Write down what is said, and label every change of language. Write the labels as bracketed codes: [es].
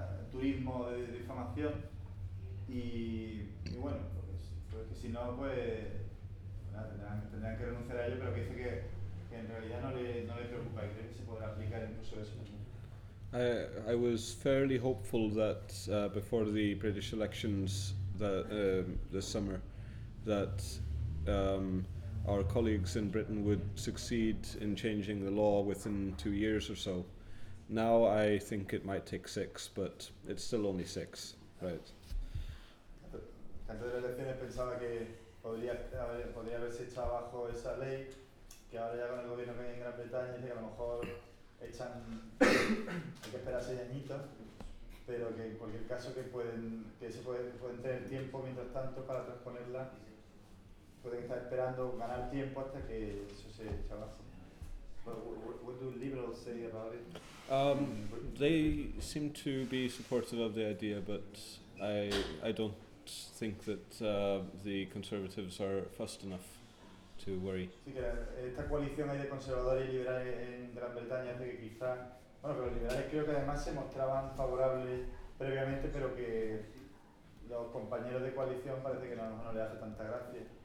[es] turismo de difamación y bueno, pues si no, pues tendrán que renunciar a ello, pero que dice que en realidad no le preocupa y cree que se podrá aplicar incluso eso. [en] I was fairly hopeful that before the British elections that this summer that our colleagues in Britain would succeed in changing the law within 2 years or so. Now I think it might take 6, but it's still only 6, right? [es] Antes de las elecciones pensaba que podría haberse echado abajo esa ley, que ahora ya con el gobierno que hay en Gran Bretaña, que a lo mejor echan, hay que esperar 6 añitos, pero que en cualquier caso que pueden tener tiempo mientras tanto para transponerla, pueden estar esperando ganar tiempo hasta que eso se eche abajo. [en] But what do liberals say about it? They seem to be supportive of the idea, but I don't think that the conservatives are fussed enough to worry. [es] Sí, que esta coalición hay de conservadores y liberales en Gran Bretaña hace que quizá, bueno, pero los liberales creo que además se mostraban favorables previamente, pero que los compañeros de coalición parece que a lo mejor no les hace tanta gracia.